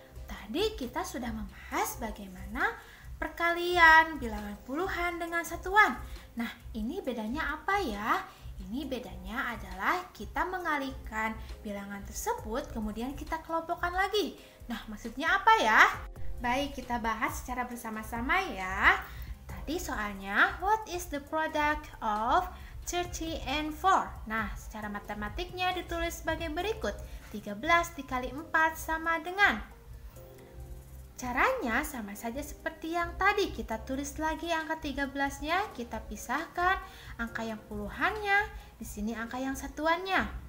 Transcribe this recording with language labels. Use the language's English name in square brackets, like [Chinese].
[Indonesian] Tadi kita sudah membahas bagaimana perkalian bilangan puluhan dengan satuan. Nah, ini bedanya apa ya? Ini bedanya adalah kita mengalihkan bilangan tersebut kemudian kita kelompokkan lagi. Nah, maksudnya apa ya? Baik, kita bahas secara bersama-sama ya. Tadi soalnya [English] what is the product of 30 and 4? [Indonesian] Nah, secara matematiknya ditulis sebagai berikut. 13 dikali 4 sama dengan. Caranya sama saja seperti yang tadi. Kita tulis lagi angka 13-nya, kita pisahkan angka yang puluhannya, di sini angka yang satuannya.